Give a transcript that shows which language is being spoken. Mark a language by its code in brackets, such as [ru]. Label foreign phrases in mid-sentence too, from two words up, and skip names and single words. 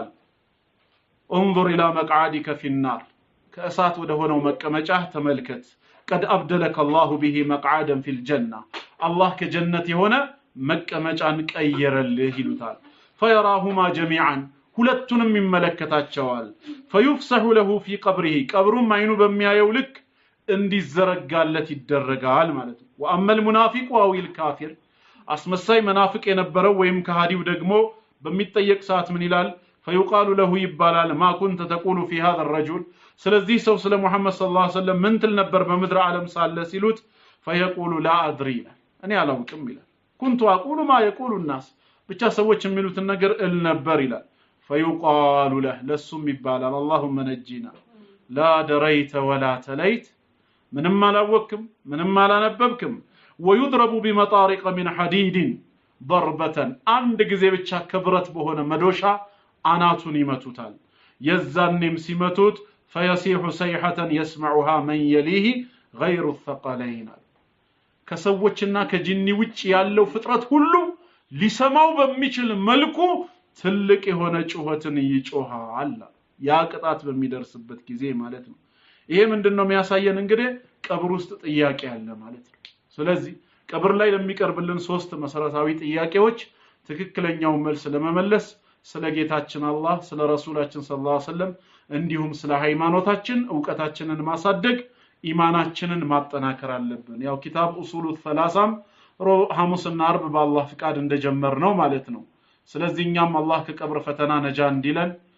[ar] انظر الى مقعدك في النار [am] ከእሳት ወደ ሆነው መቀመጫ ተመልከት [ar] قد ابدلك الله به مقعدا في الجنه الله [am] ከጀነት የሆነ መቀመጫን ቀየረልህ ይሉታል [ar] فيراهما جميعا ሁለቱንም [am] ይመለከታቸዋል [ar] فيفسح له في قبره [am] ቀብሩም አይኑ በሚያየው ልክ እንዲዘረጋለት ይደረጋል ማለት ነው [ar] واما المنافق او الكافر [am] አስመሳይ መናፍቅ የነበረው ወይም ከሃዲው ደግሞ በሚጠየቅ ሰዓት ምን ይላል [ar] فيقال له [am] ይባላል [ar] ما كنت تقول في هذا الرجل [am] ስለዚህ ሰው ስለ መሐመድ [ar] صلى الله عليه وسلم [am] ምን ትል ነበር በምድር ዓለም ሳለ ሲሉት [ar] فيقول لا ادري [am] እኔ አላውቅም ይላል [ar] كنت اقول ما يقول الناس [am] ብቻ ሰዎች የሚሉትን ነገር እል ነበር ይላል [ar] فيقال له [am] ለሱም ይባላል [ar] اللهم نجينا لا دريت ولا تليت [am] ምንም አላወቅም ምንም አላነበብክም [ar] ويضرب بمطارق من حديد ضربة [am] አንድ ጊዜ ብቻ ከብረት በሆነ መዶሻ አናቱን ይመቱታል የዛንም ሲመቱት [ar] فيصيح صيحة يسمعها من يليه غير الثقلين [am] ከሰዎችና ከጂኒ ውጭ ያለው ፍጥረት ሁሉ ሊሰማው በሚችል መልኩ ትልቅ የሆነ ጩኸትን ይጮሃል ያ ቅጣት በሚደርስበት ጊዜ ማለት ነው ይሄ ምንድነው የሚያሳየን እንግዲህ ቀብር ውስጥ ጥያቄ አለ ማለት ነው ስለዚህ ቀብር ላይ ለሚቀርብልን ሶስት መሰረታዊ ጥያቄዎች ትክክለኛው መልስ ለመመለስ ስለ ጌታችን አላህ ስለ ረሱላችን [ar] صلى الله عليه وسلم [am] እንዲሁም ስለ ሃይማኖታችን ዕውቀታችንን ማሳደግ ኢማናችንን ማጠናከር አለብን ያው ኪታብ ኡሱሉ ሰላሳም ሐሙስና አርብ በአላህ ፍቃድ እንደጀመር ነው ማለት ነው ስለዚህ እኛም አላህ ከቀብር ፈተና ነጃ እንዲለን